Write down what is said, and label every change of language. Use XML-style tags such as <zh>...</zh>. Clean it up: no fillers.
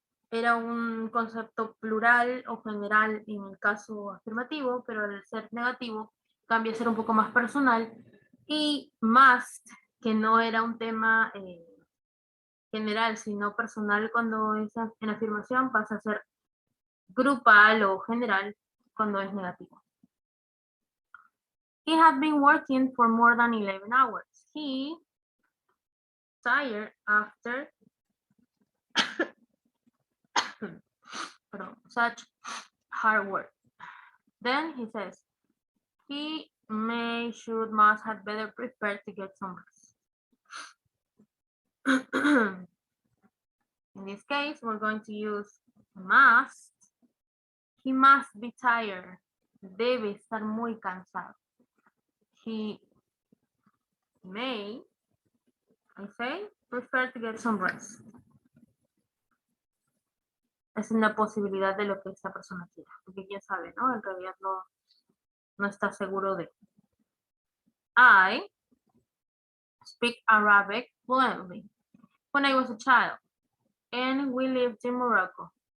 <es>Era un concepto plural o general en el caso afirmativo, pero al ser negativo cambia a ser un poco más personal. Y must, que no era un tema general, sino personal cuando es en afirmación, pasa a ser grupal o general cuando es negativo.</es> <en>He had been working for more than 11 hours. He tired after such hard work. Then he says, he may, should, must, had better prepared to get some rest. In this case, we're going to use must. He must be tired.</en> <es>Debe estar muy cansado.</es> <en>He may, I say, prefer to get some rest.</en> <es>Es una posibilidad de lo que esta persona quiera, porque quién sabe, ¿no? En realidad no está seguro de.</es> <en>I speak Arabic fluently when I was a child, and we lived in Morocco.</en>